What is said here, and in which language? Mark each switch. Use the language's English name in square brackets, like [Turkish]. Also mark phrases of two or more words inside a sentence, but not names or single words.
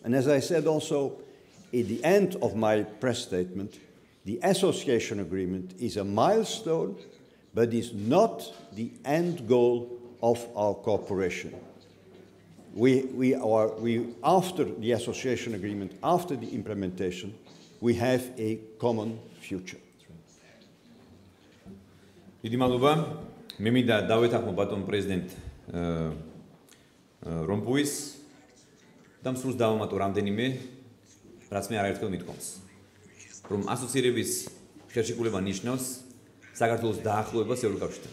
[English] And as I said also at the end of my press statement, the association agreement is a milestone, but is not the end goal of our cooperation. We after the association agreement, after the implementation, we have a common future. [Georgian] დიდი მადლობა. მე მინდა დავეთანხმო ბატონ პრეზიდენტ რომპუის და მსურს დავამატო რამდენიმე, რაც მე არაერთხელ მithქვამს, რომ ასოცირების ხელშეკრულება ნიშნავს საქართველოს დაახლოებას ევროკავშირთან.